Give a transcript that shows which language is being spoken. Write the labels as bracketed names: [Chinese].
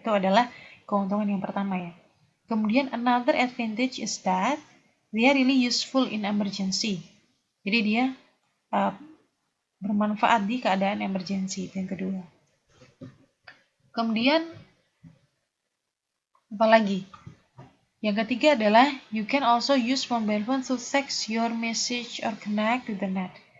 [Indonesian] Itu adalah keuntungan yang pertama ya. [English] Kemudian another advantage is that they are really useful in emergency. [Indonesian] Jadi dia bermanfaat di keadaan emergency, itu yang kedua. Kemudian apa lagi? Yang ketiga adalah [English] you can also use mobile phone to text your message or connect to the net.